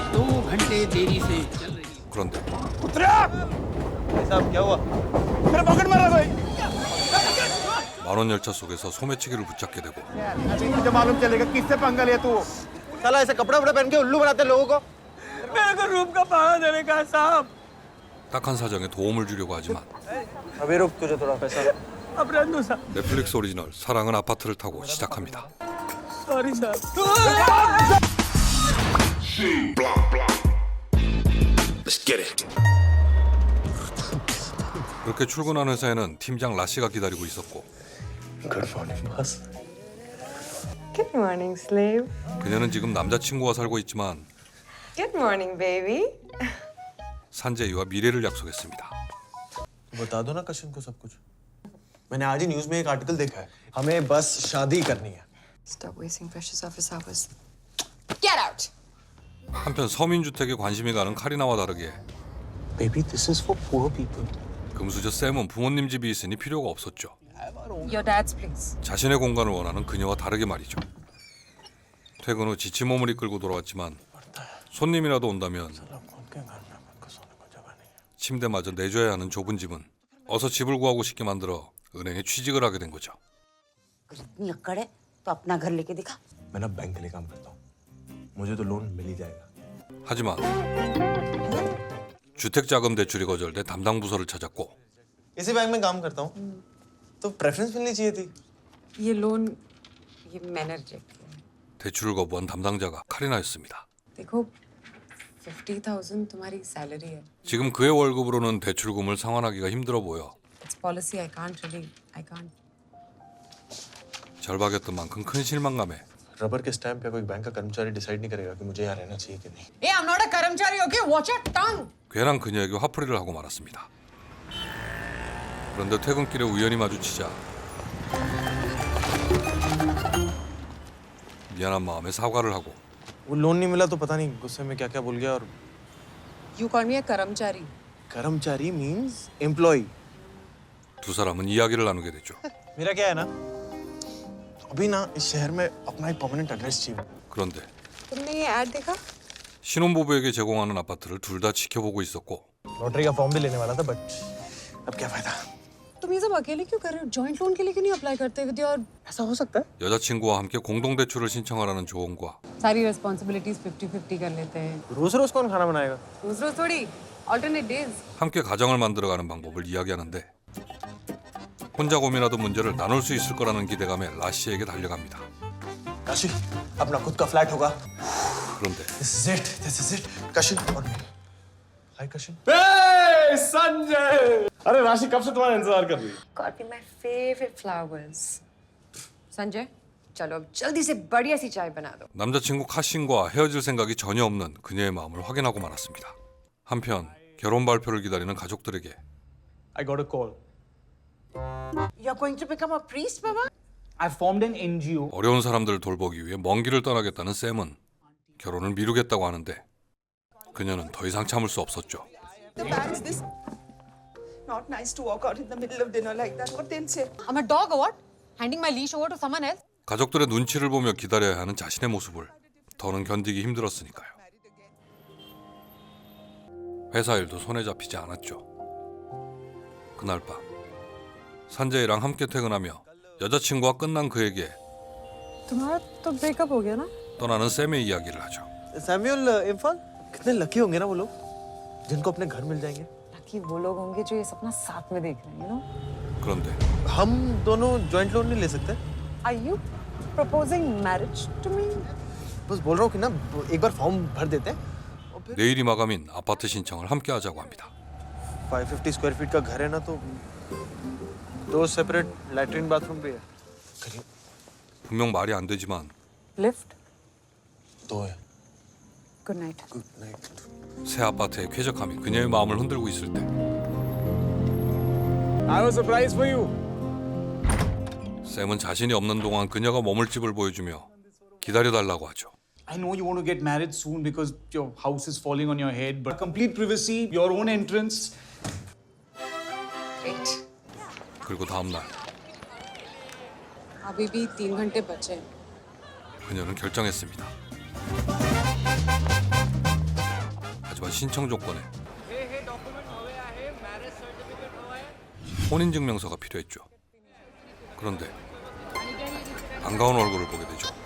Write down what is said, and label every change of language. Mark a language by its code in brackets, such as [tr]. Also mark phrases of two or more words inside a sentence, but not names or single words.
[ko] 그런데 만원 열차 속에서 소매치기를 붙잡게 되고 딱한 사정에 도움을 주려고 하지만 넷플릭스 오리지널 사랑은 아파트를 타고 시작합니다. 그렇게 출근한 회사에는 팀장 라씨가 기다리고 있었고 [en] Good morning, slave. [ko] 그녀는 지금 남자친구와 살고 있지만 [en] Good morning, baby. [ko] 산재이와 미래를 약속했습니다. [hi] बता दो ना कशिन को सब कुछ। मैंने आज ही न्यूज़ में एक आर्टिकल देखा है। हमें बस शादी करनी है। [en] Stop wasting precious office hours. Get out. [ko] 한편 서민주택에 관심이 가는 카리나와 다르게 [en] Baby, this is for poor people. [ko] 금수저 샘은 부모님 집이 있으니 필요가 없었죠. [en] Your dad's place. [ko] 자신의 공간을 원하는 그녀와 다르게 말이죠. 퇴근 후 지친 몸을 이끌고 돌아왔지만 손님이라도 온다면 침대마저 내줘야 하는 좁은 집은 어서 집을 구하고 싶게 만들어 은행에 취직을 하게 된 거죠. [hi] इतनी अक्कड़ है तो अपना घर लेके दिखा। मैं ना बैंक के लिए काम करता हूँ। मुझे तो लोन मिल ही जाएगा। [ko] 하지만 주택자금 대출이 거절돼 담당 부서를 찾았고 [hi] इसी बैंक में काम करता हूँ। तो प्रेफरेंस मिलनी चाहिए थी। ये लोन ये मैंने रिजेक्ट किया है। [ko] 대출을 거부한 담당자가 카리나였습니다. [hi] देखो 50,000 तुम्हारी सैलरी है. [ko] 지금 그의 월급으로는 대출금을 상환하기가 힘들어 보여 [en] It's policy. I can't. [ko] 절박했던 만큼 큰 실망감에 [hi] रबर के स्टैम्प या कोई बैंक का कर्मचारी डिसाइड नहीं करेगा कि मुझे यहाँ रहना चाहिए कि नहीं। [en] Hey, I'm not a कर्मचारी. Okay, watch your tongue. [ko] 괜한 그녀에게 화풀이를 하고 말았습니다. 그런데 퇴근길에 우연히 마주치자 미안한 마음에 사과를 하고 [hi] वो लोन नहीं मिला तो पता नहीं गुस्से में क्या क्या बोल गया और [en] You call me a कर्मचारी. कर्मचारी means employ। [ko] 두 사람은 이야기를 나누게 되죠. [hi] मेरा क्या है ना अभी ना इस शहर में अपना एक [en] permanent address [hi] चाहिए। [ko] 그런데 [hi] तुमने ये ad देखा? [ko] 신혼부부에게 제공하는 아파트를 둘 다 지켜보고 있었고 [hi] लॉटरी का फॉर्म भी लेने वाला था बट अब क्या फायदा। तुम ये सब अकेले क्यों कर रहे हो? [en] joint loan [hi] के लिए क्यों नहीं अप्लाई करते [en] with your [hi] ऐसा हो सकता है। [ko] 여자친구와 함께 공동대출을 신청하라는 조언과 [hi] सारी रिस्पॉन्सिबिलिटीज 50-50 कर लेते हैं. रोज रोज कौन खाना बनाएगा। रोज रोज थोड़ी. [en] Alternate days. [ko] 함께 가정을 만들어가는 방법을 이야기하는데 혼자 고민하던 문제를 나눌 수 있을 거라는 기대감에 라시에게 달려갑니다. [hi] काशी अपना खुद का फ्लैट होगा। [ko] 그런데 [en] This is it. [hi] काशी और मैं। हाय काशी। संजय, अरे राशि कब से तुम्हारा इंतजार कर रही है? [en] Got me my favorite flowers. [hi] संजय, चलो अब जल्दी से बढ़िया सी चाय बना दो. [ko] 남자친구 카신과 헤어질 생각이 전혀 없는 그녀의 마음을 확인하고 말았습니다. 한편 결혼 발표를 기다리는 가족들에게 [en] I got a call. You're going to become a priest, Baba? I formed an NGO. [ko] 어려운 사람들을 돌보기 위해 먼 길을 떠나겠다는 샘은 결혼을 미루겠다고 하는데 그녀는 더 이상 참을 수 없었죠. [en] The man's this not nice to walk out in the middle of dinner like that. What they'll say? I'm a dog or what? Handing my leash over to someone else? [ko] 가족들의 눈치를 보며 기다려야 하는 자신의 모습을 더는 견디기 힘들었으니까요. 회사 일도 손에 잡히지 않았죠. 그날 밤 산재이랑 함께 퇴근하며 여자친구와 끝난 그에게 [hi] तुम्हारा तो ब्रेकअप हो गया ना? [ko] 떠나는 샘의 이야기를 하죠. [hi] सैमुअल इम्फाल कितने लकी होंगे ना वो लोग जिनको अपने घर मिल जाएंगे। ताकि वो लोग होंगे जो ये सपना साथ में देख रहे हैं, [en] you know? [ko] 그런데 [hi] हम दोनों [en] joint loan [hi] नहीं ले सकते। [en] Are you proposing marriage to me? [hi] बस बोल रहा हूँ कि ना एक बार फॉर्म भर देते हैं। [ko] 내일이 마감인 아파트 신청을 함께 하자고 합니다. [hi] 550 [en] square feet [hi] का घर है ना तो 2 [en] separate latrine bathroom [hi] भी है। [ko] 분명 말이 안 되지만 [en] Lift. [hi] 2 है। [en] Good night. good night. [ko] 새 아파트의 쾌적함이 그녀의 마음을 흔들고 있을 때 [en] I have a surprise for you. [ko] 샘은 자신이 없는 동안 그녀가 머물 집을 보여주며 기다려달라고 하죠. [en] I know you want to get married soon because your house is falling on your head, but complete privacy, your own entrance. Great. [ko] 그리고 다음 날 [hi] अभी भी 3 घंटे बचे हैं. [ko] 그녀는 결정했습니다. 하지만 신청 조건에 혼인증명서가 필요했죠. 그런데 반가운 얼굴을 보게 되죠.